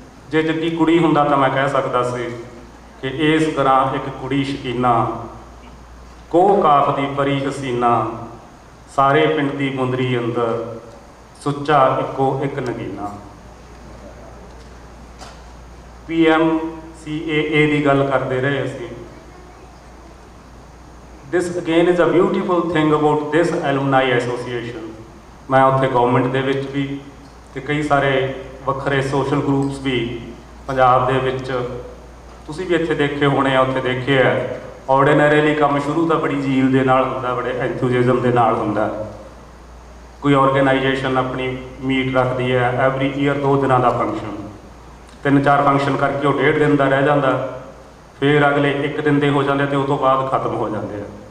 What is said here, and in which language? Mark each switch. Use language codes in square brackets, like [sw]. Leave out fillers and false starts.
[pa] ਜੇ ਜੱਗੀ ਕੁੜੀ ਹੁੰਦਾ ਤਾਂ ਮੈਂ ਕਹਿ ਸਕਦਾ ਸੀ ਕਿ ਇਸ ਤਰ੍ਹਾਂ ਇੱਕ ਕੁੜੀ ਸ਼ਕੀਨਾ, ਕੋਹ ਕਾਫ ਦੀ ਪਰੀ ਹਸੀਨਾ, ਸਾਰੇ ਪਿੰਡ ਦੀ ਮੁੰਦਰੀ ਅੰਦਰ ਸੁੱਚਾ ਇੱਕੋ ਇੱਕ ਨਗੀਨਾ। PMCAA ਦੀ ਗੱਲ ਕਰਦੇ ਰਹੇ ਅਸੀਂ। [en] This again is a beautiful thing about this alumni association। [pa] ਮੈਂ ਉੱਥੇ ਗਵਰਨਮੈਂਟ ਦੇ ਵਿੱਚ ਵੀ ਤੇ ਕਈ ਸਾਰੇ ਵੱਖਰੇ ਸੋਸ਼ਲ ਗਰੁੱਪਸ ਵੀ ਪੰਜਾਬ ਦੇ ਵਿੱਚ ਤੁਸੀਂ ਵੀ ਇੱਥੇ ਦੇਖੇ ਹੋਣੇ ਆ, ਉੱਥੇ ਦੇਖੇ ਆ। ਆਰਡੀਨਰੀਲੀ ਕੰਮ ਸ਼ੁਰੂ ਤਾਂ ਬੜੀ ਜ਼ੀਲ ਦੇ ਨਾਲ ਹੁੰਦਾ, ਬੜੇ ਐਂਥੂਜ਼ੀਜ਼ਮ ਦੇ ਨਾਲ ਹੁੰਦਾ। ਕੋਈ ਆਰਗੇਨਾਈਜੇਸ਼ਨ ਆਪਣੀ ਮੀਟ ਰੱਖਦੀ ਹੈ [en] every year [pa] 2 ਦਿਨਾਂ ਦਾ ਫੰਕਸ਼ਨ, 3-4 ਫੰਕਸ਼ਨ ਕਰਕੇ ਉਹ 1.5 ਦਿਨ ਦਾ ਰਹਿ ਜਾਂਦਾ, ਫਿਰ ਅਗਲੇ 1 ਦਿਨ ਦੇ ਹੋ ਜਾਂਦੇ ਤੇ ਉਸ ਤੋਂ ਬਾਅਦ ਖਤਮ ਹੋ ਜਾਂਦੇ ਆ।